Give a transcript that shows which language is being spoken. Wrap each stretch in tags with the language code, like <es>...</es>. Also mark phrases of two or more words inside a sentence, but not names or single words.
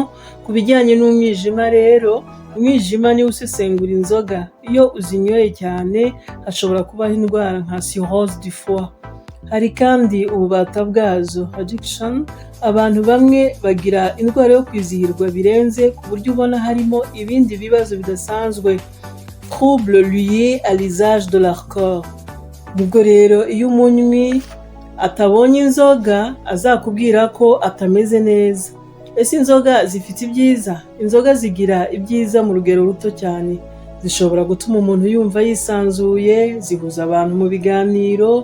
<rw>Ku bijyanye n'umwijima rero, umwijima niwo usesengura inzoga. Iyo uzinyoye cyane hashobora kubaho indwara nka</rw> <fr>cirrhose du foie.</fr> <rw>Hari kandi ububata bwazo, addiction. Abantu bamwe bagira indwara yo kwizihirwa birenze, ku buryo ubona harimo ibindi bibazo bidasanzwe,</rw> <fr>trouble lié à l'usage de l'alcool.</fr> <rw>Nubwo rero iyo umunywi atabonye inzoga azakubwira ko atameze neza. Ese inzoga zifite ibyiza? Inzoga zigira ibyiza mu rugero ruto cyane. Zishobora gutuma umuntu yumva yisanzuye, zihuza abantu mu biganiro.</rw>